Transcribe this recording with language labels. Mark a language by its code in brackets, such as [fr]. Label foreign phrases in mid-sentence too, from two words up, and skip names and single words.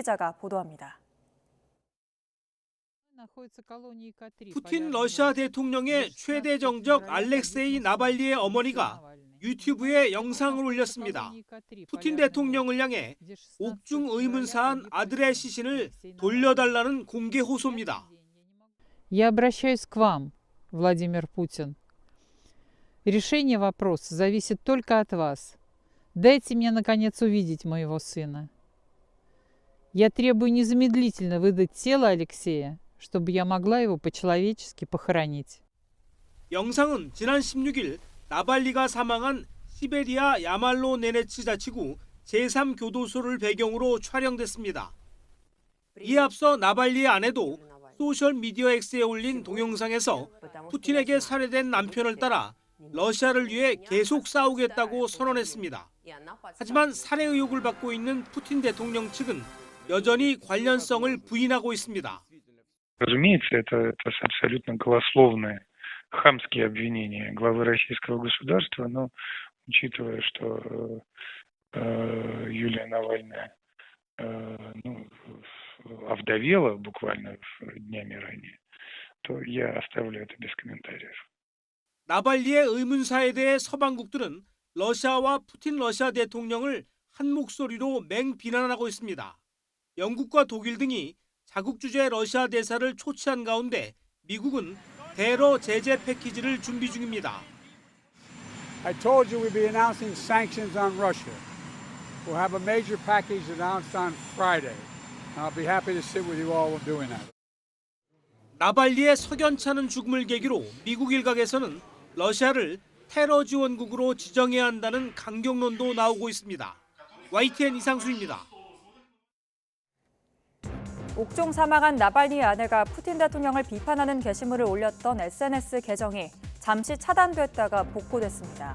[ko] 이상순 기자가 보도합니다. 푸틴 러시아 대통령의 최대 정적 알렉세이 나발리의 어머니가 유튜브에 영상을 올렸습니다. 푸틴 대통령을 향해 옥중 의문사한 아들의 시신을 돌려달라는 공개 호소입니다. [ru] Я обращаюсь к вам, Владимир Путин. Решение вопроса зависит только от вас. Дайте мне, наконец, увидеть моего сына. Я требую незамедлительно выдать тело Алексея, чтобы я могла его по-человечески похоронить. [ko] 영상은 지난 16일 나발리가 사망한 시베리아 야말로 네네츠 자치구 제3교도소를 배경으로 촬영됐습니다. 이에 앞서 나발리의 아내도 소셜미디어 X에 올린 동영상에서 푸틴에게 살해된 남편을 따라 러시아를 위해 계속 싸우겠다고 선언했습니다. 하지만 살해 의혹을 받고 있는 푸틴 대통령 측은 여전히 관련성을 부인하고 있습니다. [ru] Разумеется, это абсолютно голословные, хамские обвинения главы российского государства, но учитывая, что Юлия Навальная овдовела буквально днями ранее, то я оставлю это без комментариев. [ko] 나발리의 의문사에 대해 서방국들은 러시아와 푸틴 러시아 대통령을 한 목소리로 맹비난하고 있습니다. 영국과 독일 등이 자국 주재 러시아 대사를 초치한 가운데 미국은 대러 제재 패키지를 준비 중입니다. [en] I told you we'd be announcing sanctions on Russia. We'll have a major package announced on Friday. I'll be happy to sit with you all when doing that. [ko] 나발리의 석연찮은 죽음을 계기로 미국 일각에서는 러시아를 테러 지원국으로 지정해야 한다는 강경론도 나오고 있습니다. YTN 이상수입니다. 옥중 사망한 나발니의 아내가 푸틴 대통령을 비판하는 게시물을 올렸던 SNS 계정이 잠시 차단됐다가 복구됐습니다.